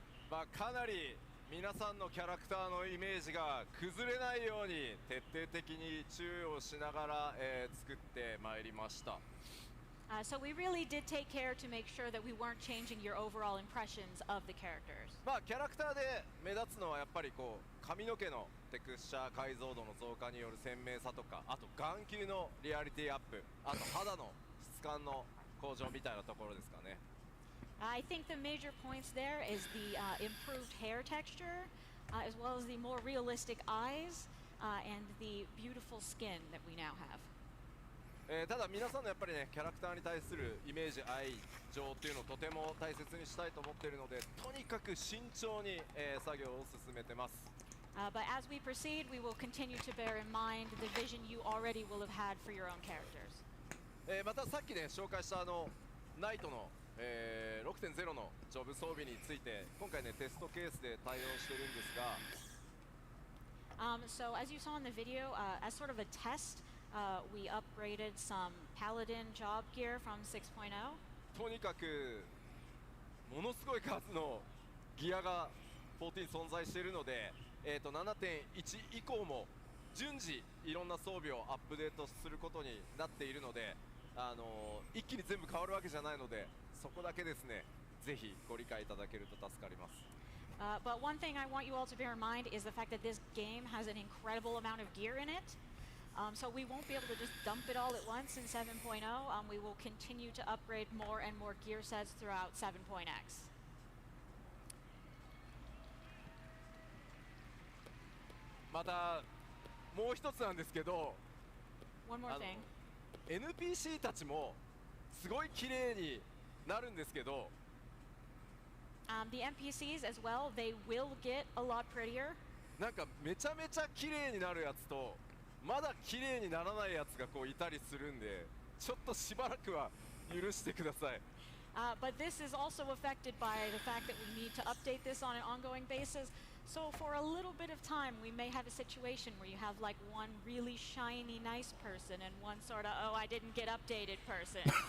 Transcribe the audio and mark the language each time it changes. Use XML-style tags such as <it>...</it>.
<ja>まあ、かなり皆さんのキャラクターのイメージが崩れないように徹底的に注意をしながら、作ってまいりました。</ja> <en>So we really did take care to make sure that we weren't changing your overall impressions of the characters.</en> <ja>まあキャラクターで目立つのはやっぱりこう髪の毛のテクスチャー解像度の増加による鮮明さとか、あと眼球のリアリティアップ、あと肌の質感の向上みたいなところですかね。</ja> <en>I think the major points there is the improved hair texture, as well as the more realistic eyes, and the beautiful skin that we now have.</en> <ja>ただ皆さんのやっぱりねキャラクターに対するイメージ愛情っていうのをとても大切にしたいと思っているので、とにかく慎重に、作業を進めてます。</ja> <en>But as we proceed, we will continue to bear in mind the vision you already will have had for your own characters.</en> <ja>またさっきね紹介したナイトの6.0 のジョブ装備について今回ねテストケースで対応してるんですが、</ja> <en>So as you saw in the video, as sort of a test, we upgraded some Paladin job gear from 6.0.</en> <ja>とにかくものすごい数のギアが14存在しているので、7.1 以降も順次いろんな装備をアップデートすることになっているので、一気に全部変わるわけじゃないので、そこだけですねぜひご理解いただけると助かります。</ja> <en>But one thing I want you all to bear in mind is the fact that this game has an incredible amount of gear in it. So we won't be able to just dump it all at once in 7.0. We will continue to upgrade more and more gear sets throughout 7.x.</en> <ja>またもう一つなんですけど、</ja> <en>One more thing.</en> <ja>NPC たちもすごい綺麗になるんですけど、</ja> <en>The NPCs as well, they will get a lot prettier.</en> <ja>なんかめちゃめちゃ綺麗になるやつとまだ綺麗にならないやつがこういたりするんで、ちょっとしばらくは許してください。</ja> <en>But this is also affected by the fact that we need to update this on an ongoing basis. So for a little bit of time, we may have a situation where you have like one really shiny, nice person and one sort of, oh, I didn't get updated person.</en>